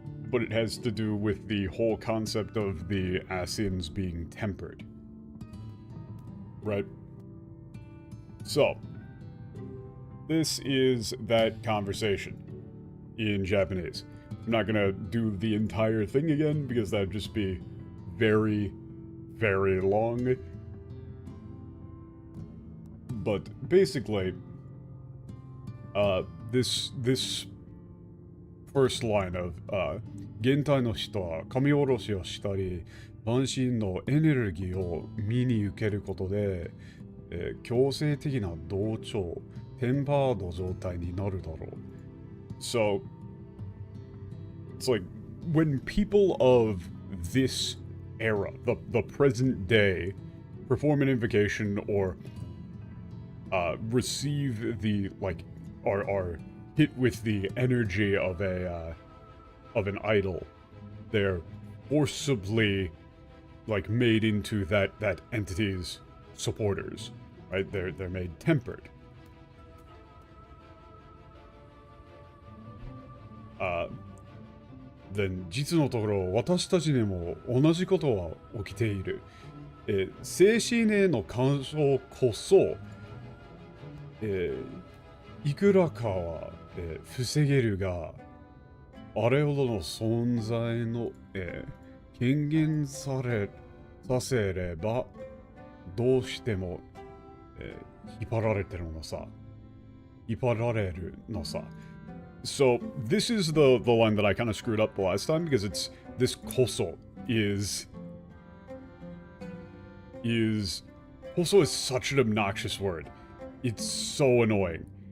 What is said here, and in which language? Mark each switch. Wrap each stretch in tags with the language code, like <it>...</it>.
<en>But it has to do with the whole concept of the Asians being tempered. Right? So, this is that conversation in Japanese. I'm not gonna do the entire thing again, because that'd just be very, very long. But basically, this first line of,</en> <ja>現代の人は神下ろしをしたり、半身のエネルギーを身に受けることで、強制的な同調、テンパード状態になるだろう。</ja> <en>So, it's like, when people of this era, the present day, perform an invocation or receive the, like, are hit with the energy of an idol, they're forcibly, like, made into that entity's supporters, right? They're made tempered.</en> <ja>Then 実のところ私たちにも同じことは起きている。精神への干渉こそ、いくらかは、防げるが、あれほどの存在の、権限させれば、どうしても、引っ張られてるのさ。引っ張られるのさ。</ja> <en>So, this is the line that I kind of screwed up the last time, because it's, this koso is koso is such an obnoxious word. It's so annoying.</en>